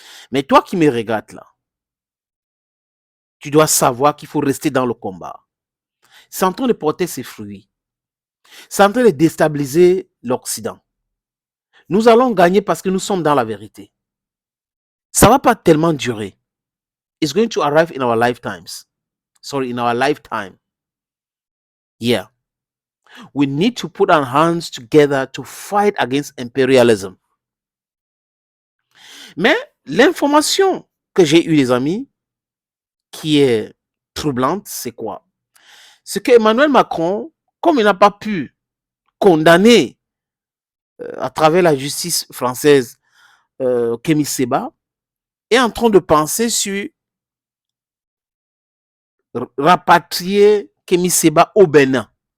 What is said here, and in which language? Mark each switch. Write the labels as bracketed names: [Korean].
[French] Mais toi qui me regardes là, tu dois savoir qu'il faut rester dans le combat. C'est en train de porter ses fruits. C'est en train de déstabiliser l'Occident. Nous allons gagner parce que nous sommes dans la vérité. Ça ne va pas tellement durer. [English] It's going to arrive in our lifetimes. Sorry, in our lifetime. Yeah. We need to put our hands together to fight against imperialism. [French] Mais l'information que j'ai eue, les amis, qui est troublante, c'est quoi? C'est qu'Emmanuel Macron, comme il n'a pas pu condamner à travers la justice française Kémy Séba, est en train de penser sur rapatrier Kémy Séba au Bénin.